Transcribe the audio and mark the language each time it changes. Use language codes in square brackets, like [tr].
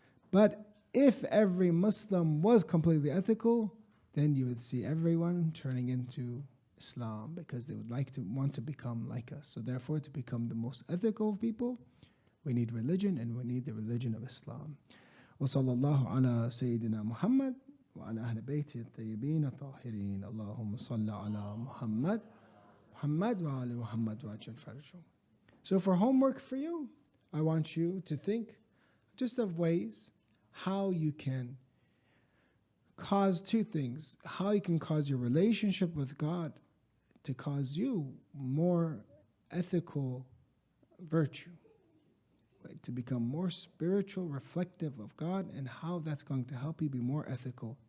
[en] But if every Muslim was completely ethical, then you would see everyone turning into Islam because they would want to become like us. So therefore, to become the most ethical of people, we need religion, and we need the religion of Islam. [ar] وصلى الله على سيدنا محمد وعلى أهل بيته الطيبين الطاهرين اللهم صل على محمد وعلى محمد وعجل فرجهم. [en] So for homework for you, I want you to think just of ways how you can cause two things. How you can cause your relationship with God to cause you more ethical virtue, to become more spiritual, reflective of God, and how that's going to help you be more ethical.